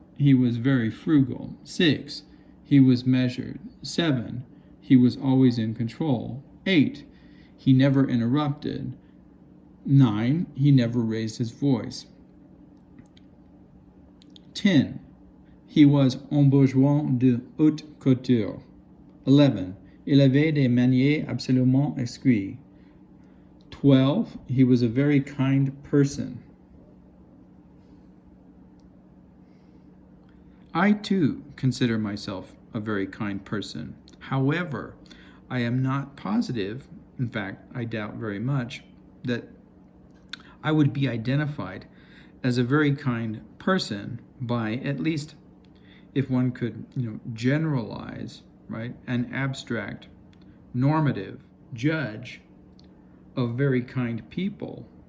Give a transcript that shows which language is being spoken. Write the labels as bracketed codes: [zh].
[en] He was very frugal. 6. He was measured. 7. He was always in control. 8. He never interrupted. 9. He never raised his voice. [fr] 10. [en] He was [fr] un bourgeois de haute couture. [en] 11. [fr] Il avait des manières absolument exquises. [en] 12. He was a very kind person. I too consider myself a very kind person. However, I am not positive, in fact, I doubt very much, that I would be identified as a very kind person by, at least if one could, generalize, right, an abstract, normative judge of very kind people.